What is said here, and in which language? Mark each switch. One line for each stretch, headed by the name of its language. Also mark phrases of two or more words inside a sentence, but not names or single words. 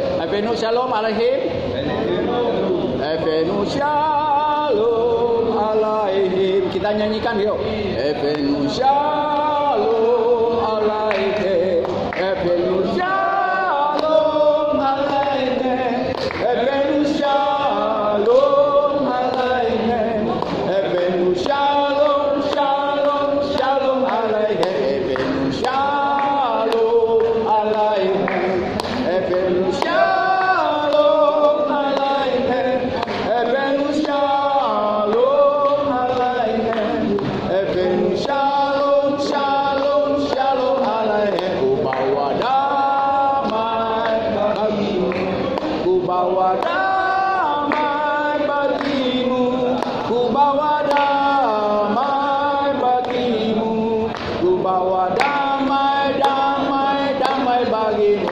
Hebrew: הבאנו שלום עליכם. הבאנו שלום עליכם.
Indonesian: Kita nyanyikan yuk.
Hebrew: הבאנו שלום עליכם. הבאנו שלום עליכם. הבאנו שלום עליכם. הבאנו שלום שלום שלום עליכם. הבאנו שלום עליכם. הבאנו שלום עליכם. הבאנו שלום עליכם. הבאנו שלום שלום שלום עליכם.
Indonesian: Ku bawa damai bagimu. Ku bawa damai bagimu. Ku bawa damai bagimu. Ku bawa damai damai damai bagimu.